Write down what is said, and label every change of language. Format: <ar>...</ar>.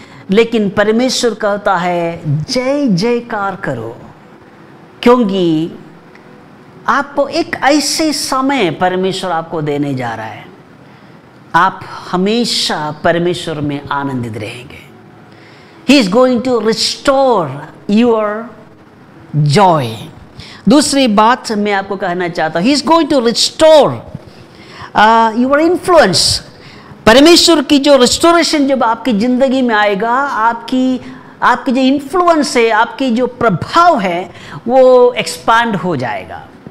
<hi>लेकिन परमेश्वर कहता है जय जयकार करो, क्योंकि आपको एक ऐसे समय परमेश्वर आपको देने जा रहा है, आप हमेशा परमेश्वर में आनंदित रहेंगे।</hi> <en>He is going to restore your joy।</en> <hi>दूसरी बात मैं आपको कहना चाहता हूँ,</hi> <en>He is going to restore your influence।</en> <hi>परमेश्वर की जो रिस्टोरेशन जब आपकी ज़िंदगी में आएगा, आपकी जो इन्फ्लुएंस है, आपकी जो प्रभाव है, वो एक्सपांड हो जाएगा।</hi>